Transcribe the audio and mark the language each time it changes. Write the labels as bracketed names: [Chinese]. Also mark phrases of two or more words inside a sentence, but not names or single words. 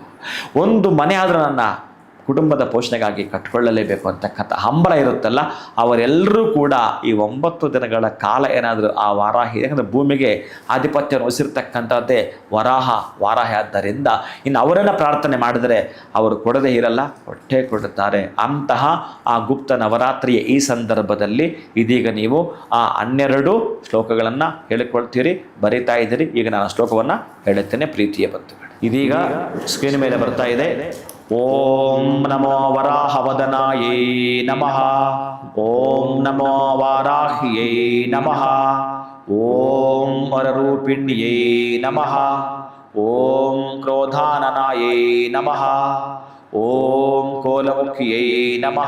[Kannada] ಒಂದು ಮನೆ ಆದರೂ ನನ್ನ ಕುಟುಂಬದ ಪೋಷಣೆಗಾಗಿ ಕಟ್ಕೊಳ್ಳಲೇಬೇಕು ಅಂತಕ್ಕಂಥ ಹಂಬಲ ಇರುತ್ತಲ್ಲ, ಅವರೆಲ್ಲರೂ ಕೂಡ ಈ 9 ದಿನಗಳ ಕಾಲ ಏನಾದರೂ ಆ ವಾರಾಹಿ, ಯಾಕಂದರೆ ಭೂಮಿಗೆ ಆಧಿಪತ್ಯವನ್ನು ವಹಿಸಿರ್ತಕ್ಕಂಥದ್ದೇ ವಾರಾಹಿ ಆದ್ದರಿಂದ ಇನ್ನು ಅವರನ್ನು ಪ್ರಾರ್ಥನೆ ಮಾಡಿದರೆ ಅವರು ಕೊಡದೇ ಇರಲ್ಲ, ಹೊಟ್ಟೆ ಕೊಡುತ್ತಾರೆ. ಅಂತಹ ಆ ಗುಪ್ತ ನವರಾತ್ರಿಯ ಈ ಸಂದರ್ಭದಲ್ಲಿ ಇದೀಗ ನೀವು ಆ 12 ಶ್ಲೋಕಗಳನ್ನು ಹೇಳಿಕೊಳ್ತೀರಿ, ಬರೀತಾ ಇದ್ದೀರಿ. ಈಗ ನಾನು ಶ್ಲೋಕವನ್ನು ಹೇಳುತ್ತೇನೆ ಪ್ರೀತಿಯ ಬಂಧುಗಳು. ಇದೀಗ ಸ್ಕ್ರೀನ್ ಮೇಲೆ ಬರ್ತಾ ಇದೆ. [Sanskrit] ಓಂ ನಮೋ ವರಾಹವದನಾಯೇ ನಮಃ. ಓಂ ನಮೋ ವಾರಾಹ್ಯೈ ನಮಃ. ಓಂ ವರರೂಪಿಣ್ಯೈ ನಮಃ. ಓಂ ಕ್ರೋಧಾನನಾಯೇ ನಮಃ. ಓಂ ಕೋಲಮುಖ್ಯೈ ನಮಃ.